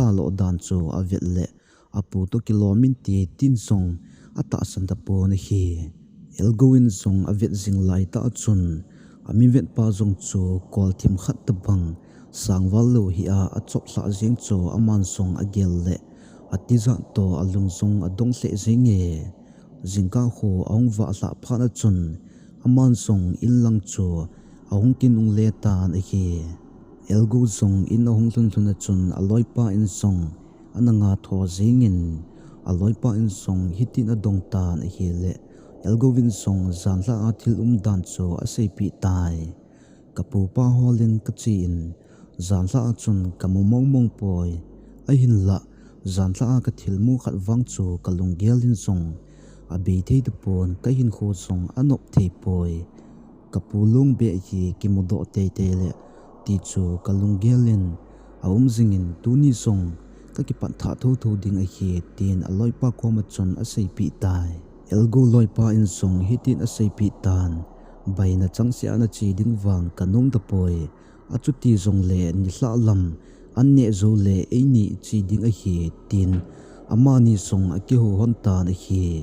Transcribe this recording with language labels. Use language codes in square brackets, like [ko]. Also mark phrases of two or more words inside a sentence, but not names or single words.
[tcz] lo dan chu a vet le apu to kilomin ti tin song ata san ta po na hi elgoin song a vet jing lai ta chun ami vet pa jong chu kol thim khat ta bang sangwal lo hi a chop hla jing chu aman song a gel le atiza to alung song adong hle jinge jingka kho ong wa hla phana chun aman song illang chu ahung kinung le ta na hi elgo song in ahung hlun hluna chun aloi pa in song ananga tho jingin aloi pa in song hitin adong ta na hi le elgo win song zanla a thil dan chu a sei pi tai kapu pa holin ka chin zanla chun kamu mong mong poi a hin la zanla ka thil mu khat wang chu kalung gelin song a be thei de pon ka hin kho song anop thei poi kapulung be hi kimodo te te le ti chu kalung gelin aum zingin tuni song ka ki pan tha tho tho ding a hi tin aloi pa ko ma chon a sei pi tai elgo loi pa in song hitin a sei pi tan baina changsia na chi ding wang kanung da poi a chu ti zong le ni hla lam an ne zo le ei ni chi ding a hi tin ama ni song a ki ho hon ta na hi